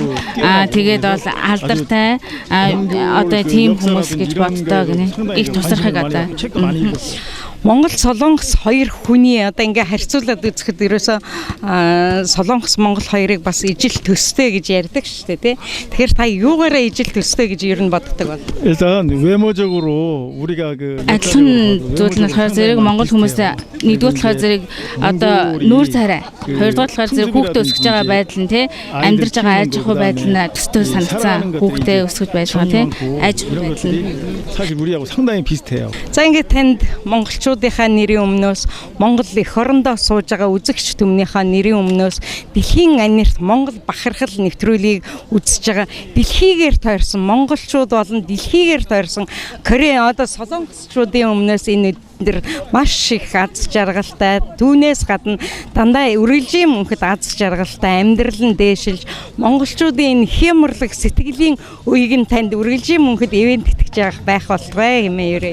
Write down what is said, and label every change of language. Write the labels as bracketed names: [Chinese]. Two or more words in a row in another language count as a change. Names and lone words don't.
[Mongolian] Тэгээд бол алдартай одоо тийм хүмүүс гэж боддоо гинэ. Их тусархаг одоо. Монгол Солонгос хоёр хүний одоо ингээ харьцуулаад үзэхэд ерөөсөө Солонгос Монгол хоёрыг бас ижил төстэй гэж ярьдаг шүү дээ, тий. Тэгэхээр та юугаараа ижил төстэй гэж ер нь боддог бол? [Korean] 일단 외모적으로 우리가 그 [Mongolian] адилхан зүйл нь болохоор зэрэг монгол хүмүүсээ нэгдүгээр талаар зэрэг одоо нүүр царай, хоёрдугаар талаар зэрэг хүүхдээ өсгөж байгаа байдал нь тий амьдарч байгаа аж ахуй байдал нь төстэй санагцсан хүүхдээ өсгөж байж байгаа тий аж ахуй байдал нь [Korean] 사실 우리하고 상당히 비슷해요. [Mongolian] За ингээ танд монголчуудынхаа нэрийн өмнөөс Монгол эх орондоо сууж байгаа үзэгч түмнийхээ нэрийн өмнөөс дэлхийн анирт Монгол бахархал нэвтрүүлгийг үзэж байгаа дэлхийгээр тойрсон монголчууд болон дэлхийгээр тойрсон Корей одоо солонгосчуудын өмнөөс энэ дээр маш их аз жаргалтай түүнээс гадна дандаа үргэлжийн мөнхөд аз жаргалтай амьдрал нь дээшилж монголчуудын хямрлаг сэтгэлийн үеийг нь танд үргэлжийн мөнхөд ивент итгэж байх болтугай хэмээн ерөө.